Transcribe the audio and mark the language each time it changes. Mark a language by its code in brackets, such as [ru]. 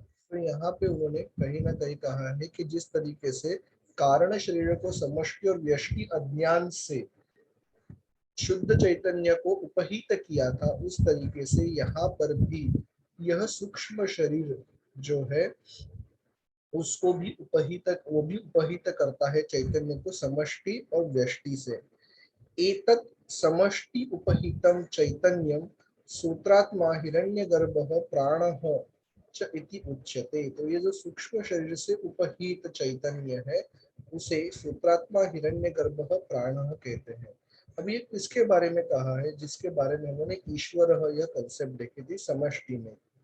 [hi] तो यहाँ पे उन्होंने कहीं ना कहीं कहा है कि जिस तरीके से कारण शरीर को समष्टि और व्यष्टि अज्ञान से शुद्ध चैतन्य को उपहित किया था उस तरीके से यहाँ पर भी यह सूक्ष्म शरीर जो है उसको भी उपहित करता है चैतन्य को समष्टि और व्यष्टि से। [sa] एतत् समष्टि उपहितं चैतन्यम सूत्रात्मा हिरण्यगर्भः प्राणः च इति उच्यते। [hi] तो ये जो सूक्ष्म शरीर से उपहित चैतन्य है उसे सूत्रात्मा हिरण्यगर्भः प्राणः कहते हैं। अभी ये किसके बारे में कहा है जिसके बारे में उन्होंने ईश्वर यह कंसेप्ट देखी थी समष्टि में।